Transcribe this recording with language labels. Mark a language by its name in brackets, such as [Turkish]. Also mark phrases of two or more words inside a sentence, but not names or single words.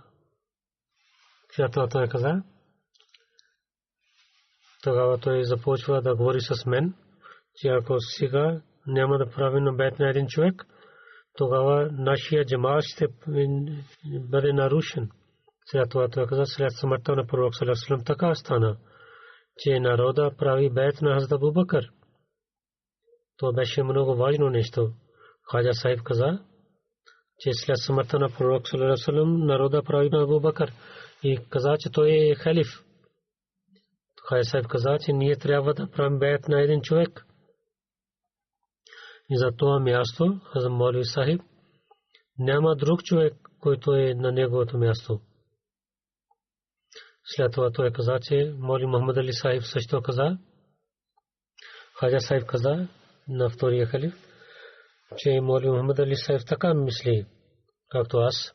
[Bulgarian] Когато той каза, тогава той започва да говори с мен, че ако сега няма да правим бейт на един човек, тогава нашия джамаат ще бъде нарушен. След това той каза, след смъртта на пророк [Arabic] صلى الله عليه وسلم [Bulgarian] така стана, че народа прави бейт на Хазрат Абу Бакър. Това беше много важно нещо. Хаджа Сахиб каза, че след смъртта на пророк [Arabic] صلى الله عليه وسلم [Bulgarian] народа прави на Абу Бакър и каза, че той е халиф. Хаджа Сахиб каза, че ние трябва да правим бейт на един човек. И за това място, Хазрат Молви Сахиб, няма друг човек, който е на неговото място. След това той каза, че Молви Мухаммад Али Сахиб също каза, Хаджа Сахиб каза на втория халиф, че Молви Мухаммад Али Сахиб така мисли, както аз.